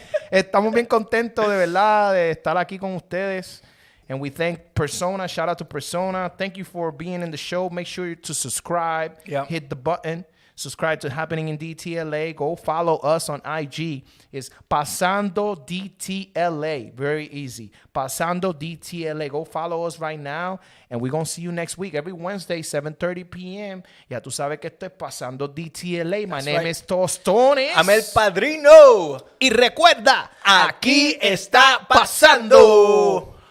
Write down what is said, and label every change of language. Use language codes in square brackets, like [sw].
[es] Estamos bien contentos, de verdad, de estar aquí con ustedes. [en] And we thank Persona. Shout out to Persona. Thank you for being in the show. Make sure to subscribe. Yep. Hit the button. Subscribe to Happening in DTLA. Go follow us on IG. It's Pasando DTLA. Very easy. Pasando DTLA. Go follow us right now. And we're going to see you next week. Every Wednesday, 7:30 p.m. [es] Ya tú sabes que esto es Pasando DTLA. [en] My name is Tostones. I'm el padrino. [es] Y recuerda, aquí está pasando.